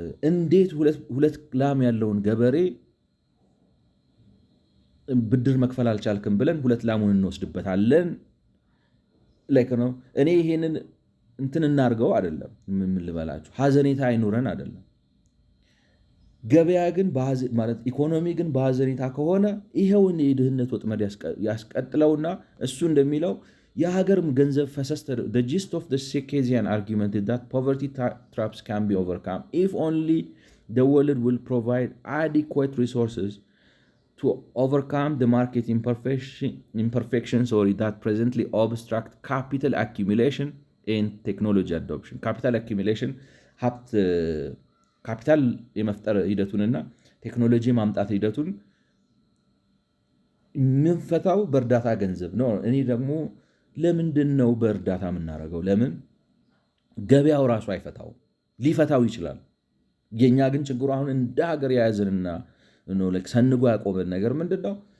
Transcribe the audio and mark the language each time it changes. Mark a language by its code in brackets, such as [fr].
[am] እንዴት 2 ላም ያለውን ገበሬ ብድር መክፈል አልቻልክም ብለን 2 ላሙን እንወስድበታለን። ላይክ ነው። እኔ ይሄንን እንትን እናርገው አይደለም፣ ምን ልበላችሁ፣ ሀዘኔታ አይኑረን አይደለም። ገበያ ግን ማለት ኢኮኖሚ ግን በሀዘኔታ ከሆነ ይኸውን የድህነት ወጥመድ ያስቀጥለውና እሱ እንደሚለው የሀገርም ገንዘብ ፈሰስ [en] the gist of the Circassian argument is that poverty traps can be overcome if only the world will provide adequate resources to overcome the market imperfections or that presently obstruct capital accumulation and technology adoption. [am] Capital accumulation ሀብት ካፒታል የመፍጠር ሂደቱንና ቴክኖሎጂ ማምጣት ሂደቱን የምንፈታው በእርዳታ ገንዘብ ነው። እኔ ደግሞ ለምንድን ነው በእርዳታ የምናደርገው? ለምን ገበያው ራሱ አይፈታው? ሊፈታው ይችላል። የኛ ግን ችግሩ አሁን እንደ ሀገር የያዝንና ሰንጎ ያቆመን ነገር ምንድን ነው?